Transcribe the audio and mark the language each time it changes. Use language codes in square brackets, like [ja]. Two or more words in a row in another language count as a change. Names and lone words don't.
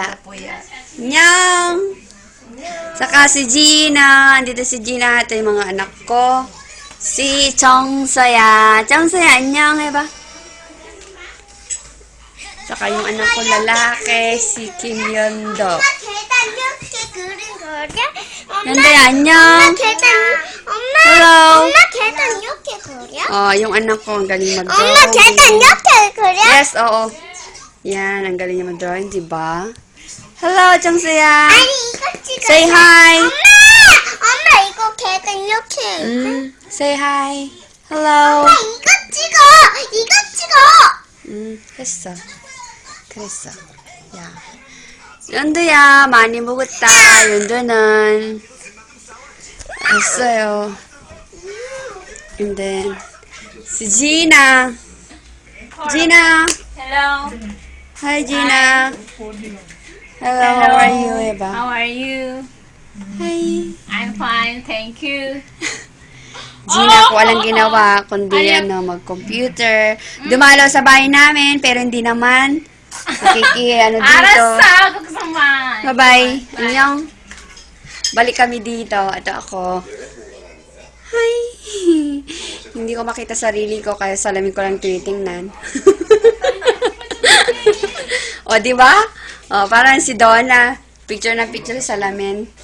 [tl] puyat. Nyang! Saka si Gina. Andito si Gina. Ito yung mga anak ko. Si Chongsoya. Chongsoya, anyang, ba? Saka yung anak ko lalaki, si Kim Yeon-dok. [ko] 계단 이렇게 그린 거야? Yeon-dok, anyang! [en] Hello! [ko] 엄마 계단 이렇게 그려? [tl] Yung anak ko, ang galing mag-drawing. [ko] 엄마 계단 이렇게 그려? [en] Yes, oo. [tl] Yan, ang galing niya mag-drawing, diba? [en] Hello, Chongsoya! [ko] 아니 이거 찍어. [en] Say hi! [ko] 엄마 이거 계단 이렇게. [en] Say hi! Hello! [ko] 엄마 이거 찍어. 이거 찍어. 했어. 그랬어. 야. 연두야, 많이 먹었다. 연두는. 했어요. [en] And then, si Gina. Gina. Hello. Hi, Gina. Hello, how are you, Eva? How are you? Hi. I'm fine, thank you. [tl] Gina, ko walang ginawa, kundi mag-computer. Dumalaw sa bahay namin, pero hindi naman. Dito. [ko] 알았어, 그만. [tl] Bye-bye. Annyeong. Balik kami dito. Ito ako. [en] Hi. [tl] Hindi ko makita sarili ko, kaya salamin ko lang tinitingnan. O, di ba? O, parang si Donna. Picture na picture sa salamin.